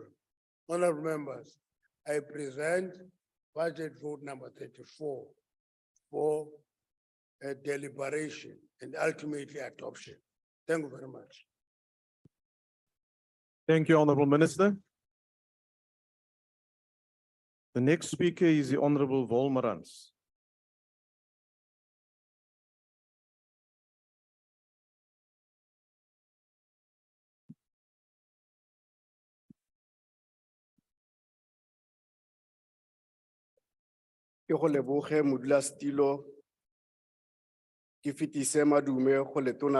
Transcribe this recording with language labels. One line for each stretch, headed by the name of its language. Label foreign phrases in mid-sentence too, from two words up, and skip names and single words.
English: Honorable members, I present budget vote number 34 for a deliberation and ultimately adoption. Thank you very much. Thank you, Honorable Minister. The next speaker is the Honorable Wolmerans.
Tswana: Ke go leboge modulasetilo ke fetise madume go letona